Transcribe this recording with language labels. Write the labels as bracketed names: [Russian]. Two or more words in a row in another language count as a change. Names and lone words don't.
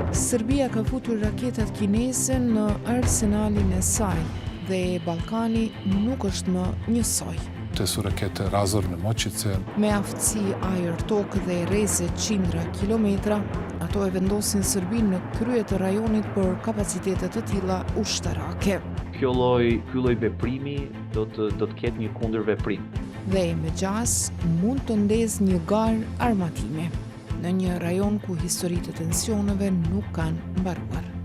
[Albanian] Serbia ka futur raketat kineze në arsenalin e saj dhe Ballkani nuk është më njësoj. [Serbian] Te su rakete razorne moćice. [Albanian] Me aftësi ajër-tokë dhe rreze qindra kilometra, ato e vendosin Serbinë në krye të rajonit për kapacitete të tilla ushtarake. Ky lloj veprimi do të ketë një kundërveprim. Dhe me gjas mund të ndezë një garë armatimi në një rajon ku historitë e tensioneve nuk kanë mbaruar.